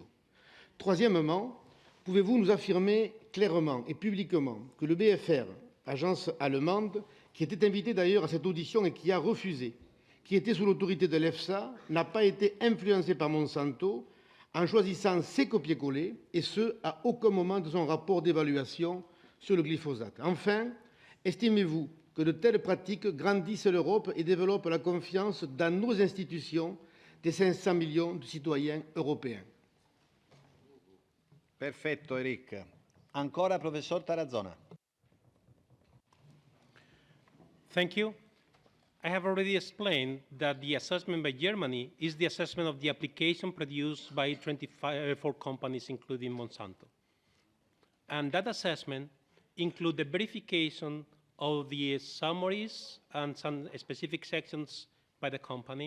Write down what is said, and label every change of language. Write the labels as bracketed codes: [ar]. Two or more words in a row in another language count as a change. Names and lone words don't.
[fr] Troisièmement, pouvez-vous nous affirmer clairement et publiquement que le BfR, agence allemande, qui était invitée d'ailleurs à cette audition et qui a refusé, qui était sous l'autorité de l'EFSA, n'a pas été influencé par Monsanto en choisissant ses copier-coller, et ce, à aucun moment de son rapport d'évaluation sur le glyphosate? Enfin, estimez-vous que de telles pratiques grandissent l'Europe et développent la confiance dans nos institutions des 500 millions de citoyens européens? [it] Perfetto, Eric. Ancora, professor Tarazona. [en] Thank you. I have already explained that the assessment by Germany is the assessment of the application produced by 24 companies, including Monsanto. And that assessment includes the verification of the summaries and some specific sections by the company.